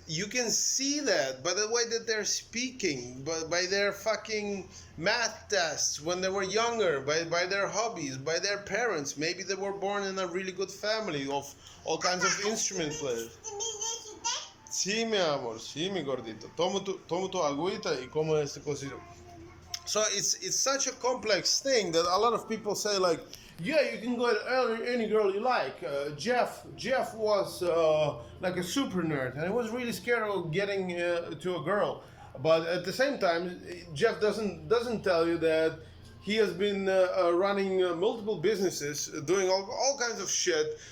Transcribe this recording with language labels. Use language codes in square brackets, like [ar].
[en] You can see that by the way that they're speaking, by their fucking math tests when they were younger, by their hobbies, by their parents. Maybe they were born in a really good family of all kinds of instrument players. [es] Sí, mi amor, sí, mi gordito. Tomo tu agüita y como este cosito. [en] So it's such a complex thing that a lot of people say like, yeah, you can go to any girl you like. Jeff was like a super nerd, and he was really scared of getting to a girl. But at the same time, Jeff doesn't tell you that he has been running multiple businesses, doing all kinds of shit.